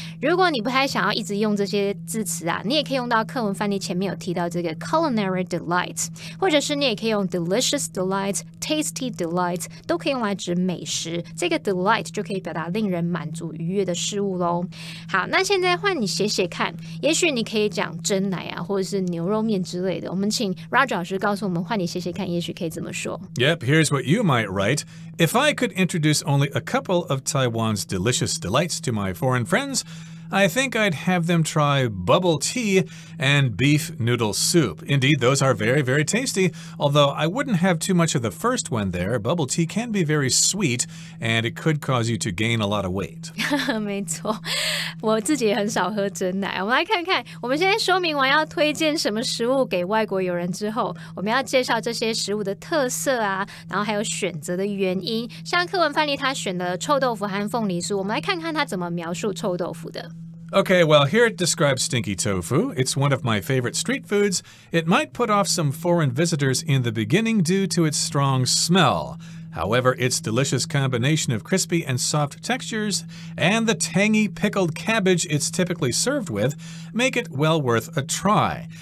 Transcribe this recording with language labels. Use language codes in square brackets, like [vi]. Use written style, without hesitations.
[zh] 如果你不太想要一直用这些字词啊，你也可以用到课文范例前面有提到这个 [en] culinary delights， [zh] 或者是你也可以用 [en] delicious delights、 tasty delights， [zh] 都可以用来指美食。这个 delight 就可以表达令人满足愉悦的事物咯。好，那现在换你写写看，也许你可以讲蒸奶啊，或者是牛肉面之类的。我们请 Roger 老师告诉我们，换你写写看，也许可以怎么说。 [en] Yep, here's what you might write. If I could introduce only a couple of Taiwan's delicious delights to my foreign friends, I think I'd have them try bubble tea and beef noodle soup. Indeed, those are very, very tasty, although I wouldn't have too much of the first one there. Bubble tea can be very sweet, and it could cause you to gain a lot of weight. [zh] 没错，我自己也很少喝真奶。我们来看看，我们现在说明完要推荐什么食物给外国友人之后，我们要介绍这些食物的特色啊，然后还有选择的原因。像课文范例他选的臭豆腐和凤梨酥，我们来看看他怎么描述臭豆腐的。 [en] Okay, well, here it describes stinky tofu. It's one of my favorite street foods. It might put off some foreign visitors in the beginning due to its strong smell. However, its delicious combination of crispy and soft textures and the tangy pickled cabbage it's typically served with make it well worth a try.